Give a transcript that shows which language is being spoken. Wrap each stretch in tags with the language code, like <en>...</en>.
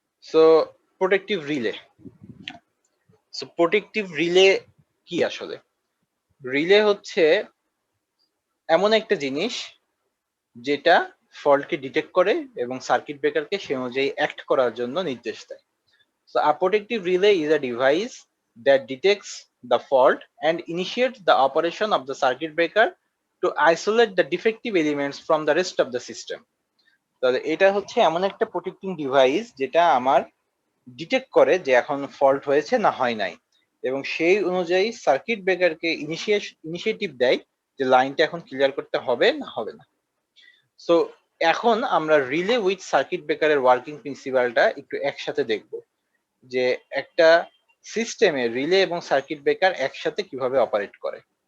<bn>So protective relay. So protective relay কি আসলে? Relay হচ্ছে এমন একটা জিনিস যেটা ফল্টকে ডিটেক্ট করে এবং সার্কিট ব্রেকারকে সে অনুযায়ী অ্যাক্ট করার জন্য নির্দেশ দেয়।</bn> <en>So a protective relay is a device that detects the fault and initiates the operation of the circuit breaker to isolate the defective elements from the rest of the system.</en> <bn>তাহলে এটা হচ্ছে এমন একটা protecting device যেটা আমার detect করে যে এখন ফল্ট হয়েছে না হয় নাই, এবং সেই অনুযায়ী সার্কিট ব্রেকারকে ইনিশিয়েটিভ দেয় যে লাইনটা এখন ক্লিয়ার করতে হবে না হবে না। সো এখন আমরা রিলে উইথ সার্কিট ব্রেকারের ওয়ার্কিং প্রিন্সিপালটা একটু একসাথে দেখব, যে একটা সিস্টেমে রিলে এবং সার্কিট ব্রেকার একসাথে কিভাবে অপারেট করে।</bn>